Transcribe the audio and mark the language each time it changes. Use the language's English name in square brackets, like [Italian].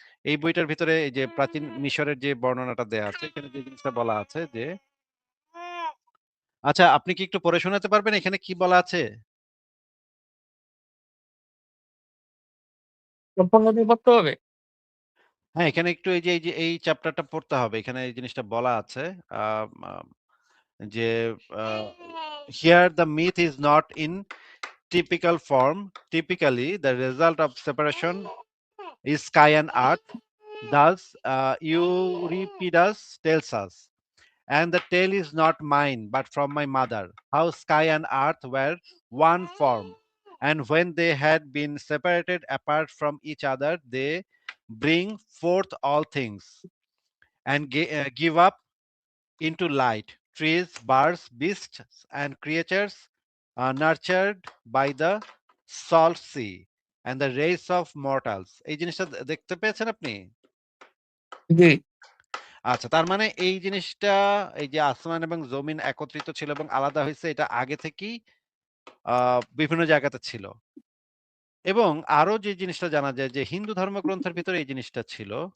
[Bangla] এই বইটার ভিতরে এই যে প্রাচীন মিশরের যে বর্ণনাটা দেয়া আছে এখানে যে জিনিসটা বলা আছে যে, আচ্ছা আপনি কি একটু পড়ে শোনাতে পারবেন এখানে কি বলা আছে? সম্পূর্ণ দিয়ে পড়তে হবে? হ্যাঁ, এখানে একটু এই যে এই চ্যাপ্টারটা পড়তে হবে। এখানে এই জিনিসটা বলা আছে। [English] আম আম যে আ "Here the myth is not in typical form. Typically, the result of separation is sky and earth. Thus, Euripides tells us, and the tale is not mine, but from my mother, how sky and earth were one form. And when they had been separated apart from each other, they bring forth all things and give up into light trees, birds, beasts, and creatures nurtured by the salt sea and the race of mortals." [Bangla] এই জিনিসটা দেখতে পেয়েছেন আপনি? জি, আচ্ছা, তার মানে এই জিনিসটা, এই যে আসমান এবং জমিন একত্রিত ছিল এবং আলাদা হইছে, এটা আগে থেকেই বিভিন্ন জায়গাতে ছিল। এবং আরো যে জিনিসটা জানা যায় যে হিন্দু ধর্মগ্রন্থের ভিতরে এই জিনিসটা ছিল।